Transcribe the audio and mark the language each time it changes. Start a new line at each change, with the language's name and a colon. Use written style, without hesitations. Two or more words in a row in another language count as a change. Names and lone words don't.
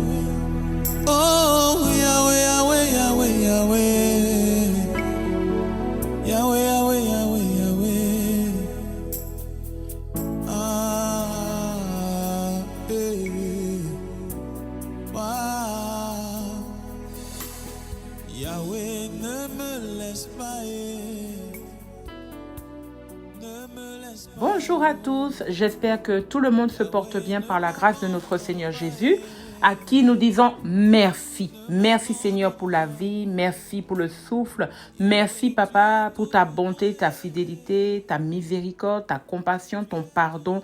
French: Oh, Yahweh, Yahweh, Yahweh, Yahweh. Yahweh, Yahweh, Yahweh, Yahweh. Ah, eh. Wow. Yahweh, ne me laisse pas. Bonjour à tous, j'espère que tout le monde se porte bien par la grâce de notre Seigneur Jésus, à qui nous disons merci. Merci Seigneur pour la vie, merci pour le souffle, merci Papa pour ta bonté, ta fidélité, ta miséricorde, ta compassion, ton pardon.